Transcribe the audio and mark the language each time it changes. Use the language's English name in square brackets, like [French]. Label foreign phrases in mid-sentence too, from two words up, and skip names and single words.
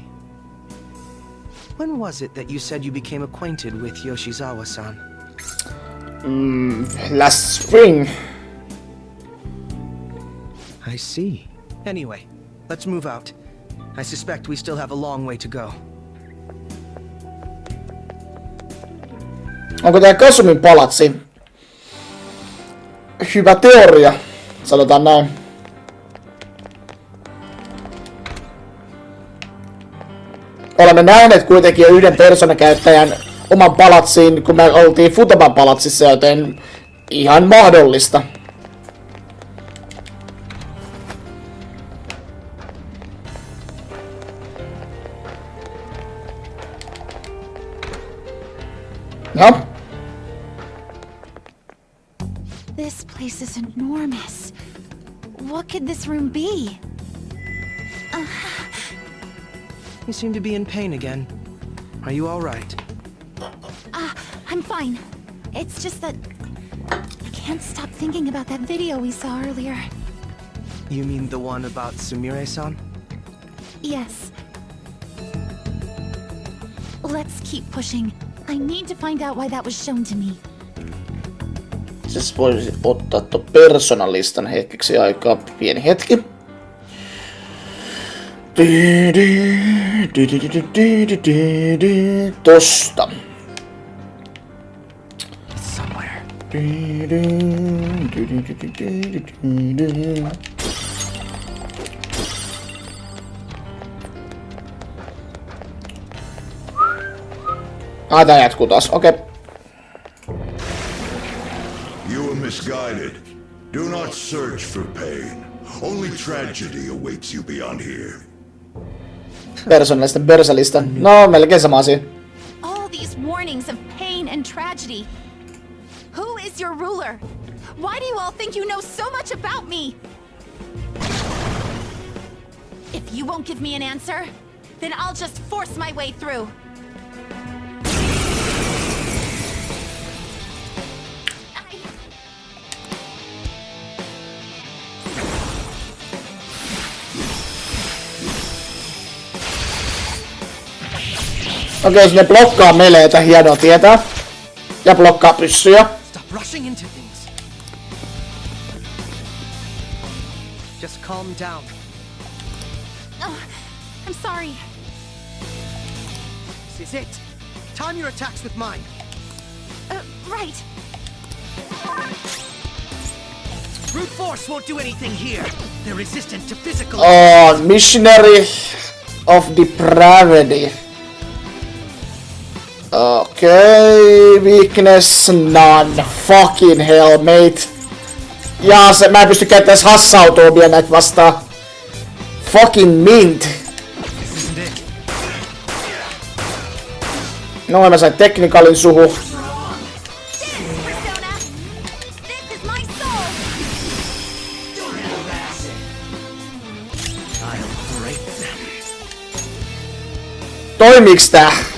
[English] When was it that you said you became acquainted with Yoshizawa-san? Last spring. I see. Anyway, let's move out. I suspect we still have a long way to go. [Finnish] Onko tää Kasumin palatsi? Hyvä teoria, sanotaan näin. Olemme nähneet kuitenkin jo yhden persoonakäyttäjän oman palatsiin, kun me oltiin Futaban palatsissa, joten ihan mahdollista. No? [English] This place is enormous. What could this room be? You seem to be in pain again. Are you all right? I'm fine. It's just that I can't stop thinking about that video we saw earlier. You mean the one about Sumire-san? Yes. Let's keep pushing. I need to find out why that was shown to me. [Finnish] Siis voisi ottaa tuon persoonalistan hetkeksi aikaa. Pieni hetki. Tosta. Tää jatkuu taas, okei. [English] You were misguided. Do not search for pain. Only tragedy awaits you beyond here. [Finnish] Persoonalista. No, melkein sama asia. [English] All these warnings of pain and tragedy. Who is your ruler? Why do you all think you know so much about me? If you won't give me an answer, then I'll just force my way through. [Finnish] Okei, jos ne blokkaa meleitä, hienoa tietää. Ja blokkaa pyssyjä. [English] Stop rushing into things. Just calm down. Oh, I'm sorry. This is it. Time your attacks with mine. Right. Brute force won't do anything here. They're resistant to physical. Oh, Missionary of Depravity. Okay, weakness none. Fucking hell, mate. [Finnish] Jaa, mä en pysty käyttämään edes hassautua vielä näitä vastaan. [English] Fucking mint. [Finnish] No, mä sain teknikalin suhu. Toimiiks tää?